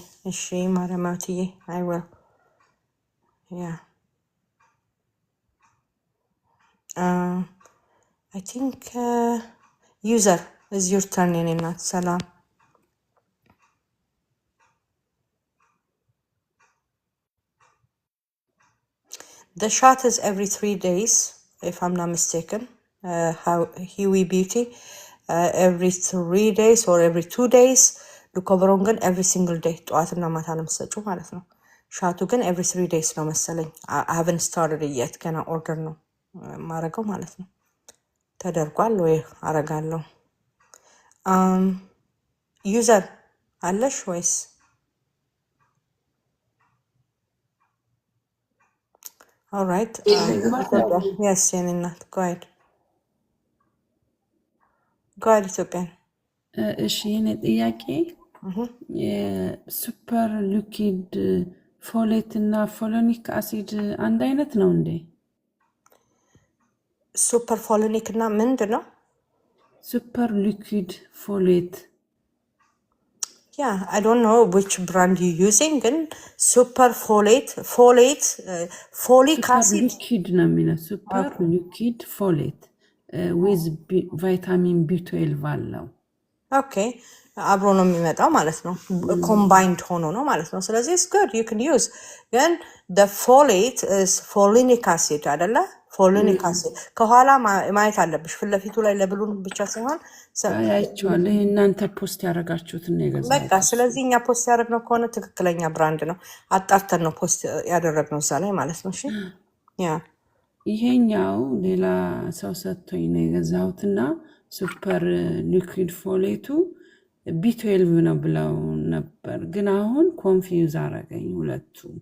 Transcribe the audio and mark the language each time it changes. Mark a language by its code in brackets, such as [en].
[am] እሺ ማረማትዬ [en] I will yeah I think user is your turn [am] የኔ እናት። ሰላም [en] the shot is every 3 days if I'm not mistaken. How Huey Beauty every 3 days or every 2 days. [am] ሉኮቨሮን ግን [en] every single day [am] ጠዋትና ማታ ነው የምትሰጪው ማለት ነው። ሻቱ ግን ኤቭሪ 3 days ነው መሰለኝ። [en] haven't started it yet [am] ገና ኦርደር ነው ማረገው ማለት ነው። ተደርጓል ወይ አረጋለሁ። ዩዘር አለሽ ወይስ? [en] ኦልራይት yes [am] የኔ እናት [en] go ahead ኢትዮጵያን [am] እሺ የኔ ጥያቄ የሱፐር ሊኩዊድ ፎሌት እና ፎሎኒክ አሲድ አንድ አይነት ነው እንዴ? ሱፐር ፎሎኒክ እና ምንድን ነው? [en] ሱፐር ሊኩዊድ ፎሌት Yeah, I don't know which brand you're using. ግን super folate, folic ሱፐር acid. [am] ሊኩዊድ ነው የሚለው ሱፐር ሊኩዊድ ፎሌት ዊዝ ቫይታሚን ቢ12 አለው። Okay, አብሮ ነው የሚመጣው ማለት ነው። [en] combined [am] ሆኖ ነው ማለት ነው። ስለዚህ [en] it's good, you can use. ግን the folate is folinic acid [am] አይደለ? folinic acid ከኋላ ማየት አለብሽ። ፊት ለፊቱ ላይ ለብሉን ብቻ ሳይሆን አይቼዋለሁ። ይሄ እናንተ ፖስት ያደረጋችሁትን ነው በቃ የገዛሁት። ስለዚህ እኛ ፖስት ያደረግነው ከሆነ ትክክለኛ ብራንድ ነው። አጣርተን ነው ፖስት ያደረግነው እዛ ላይ ማለት ነው። እሺ ያ ይሄኛው ሌላ ሰው ሰጥቶኝ ነው የገዛሁትና ሱፐር ሊኩዊድ ፎሌቱ ቢ12 ነው ብለው ነበር፣ ግን አሁን ኮንፊውዝ አረገኝ ሁለቱ።